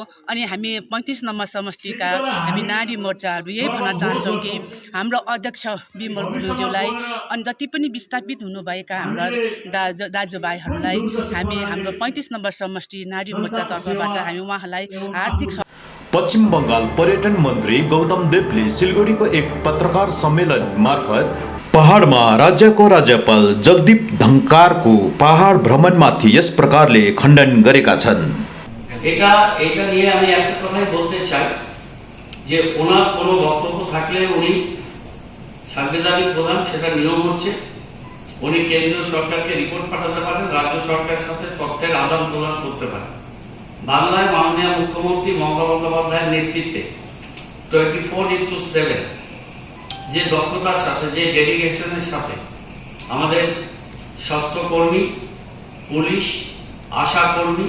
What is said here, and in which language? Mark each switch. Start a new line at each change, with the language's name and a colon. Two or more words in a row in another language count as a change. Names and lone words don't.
Nepali: अनि हामी 35 नम्बर समष्टिका हामी नारी मोर्चाहरू यही भन्न चाहन्छौँ कि हाम्रो अध्यक्ष विमल गुरुङज्यूलाई अनि जति पनि विस्थापित हुनुभएका हाम्रा दाजुभाइहरूलाई हामी हाम्रो 35 नम्बर समष्टि नारी मोर्चा तर्फबाट हामी उहाँलाई हार्दिक पश्चिम बङ्गाल पर्यटन मन्त्री गौतम देवले सिलगढीको एक पत्रकार सम्मेलन मार्फत पहाडमा राज्यको राज्यपाल जगदीप धनकारको पहाड भ्रमणमाथि यस प्रकारले खण्डन गरेका छन्।
Bangla: এটা নিয়ে আমি একটা কথাই বলতে চাই যে ওনার কোনো বক্তব্য থাকলে উনি সাংবিধানিক প্রধান, সেটা নিয়ম হচ্ছে উনি কেন্দ্রীয় সরকারকে রিপোর্ট পাঠাতে পারেন, রাজ্য সরকারের সাথে তথ্যের আদান প্রদান করতে পারেন। বাংলায় মাননীয় মুখ্যমন্ত্রী মমতা বন্দ্যোপাধ্যায়ের নেতৃত্বে 24/7 যে দক্ষতার সাথে, যে ডেডিকেশনের সাথে আমাদের স্বাস্থ্যকর্মী, পুলিশ, আশা কর্মী,